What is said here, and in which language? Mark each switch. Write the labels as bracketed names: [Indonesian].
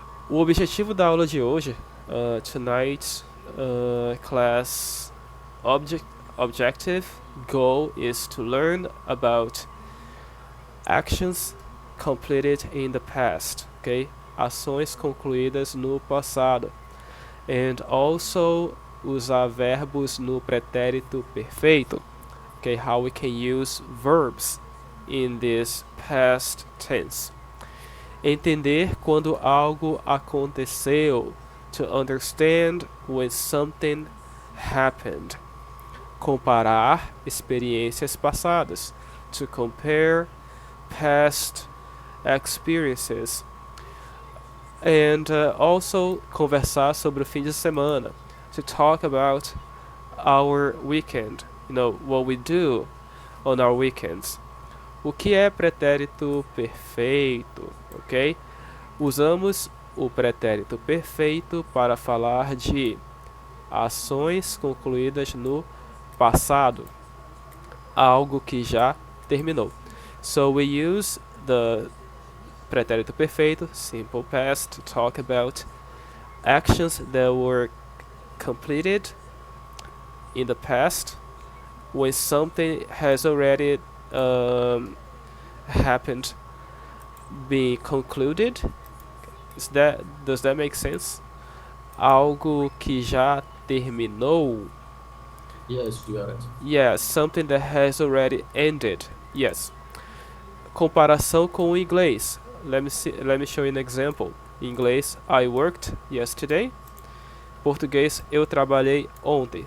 [Portuguese] O objetivo da aula de hoje, [English] tonight's class objective goal is to learn about actions completed in the past, okay? [Portuguese] Ações concluídas no passado. And also usar verbos no pretérito perfeito, okay? [English] How we can use verbs in this past tense. [Portuguese] Entender quando algo aconteceu, [English] to understand when something happened. [Portuguese] Comparar experiências passadas, [English] to compare past experiences. And also [Portuguese] conversar sobre o fim de semana, [English] to talk about our weekend, what we do on our weekends. [Portuguese] O que é pretérito perfeito, ok? Usamos o pretérito perfeito para falar de ações concluídas no passado, algo que já terminou. [English] So we use the pretérito perfeito, simple past, to talk about actions that were completed in the past when something has already happened, being concluded. Does that make sense? [Portuguese] Algo que já terminou. [English] Yes, you got it. Yeah, something that has already ended. Yes. [Portuguese] Comparação com o inglês. [English] Let me show you an example. [Portuguese] Em inglês, [English] I worked yesterday. [Portuguese] Português, eu trabalhei ontem.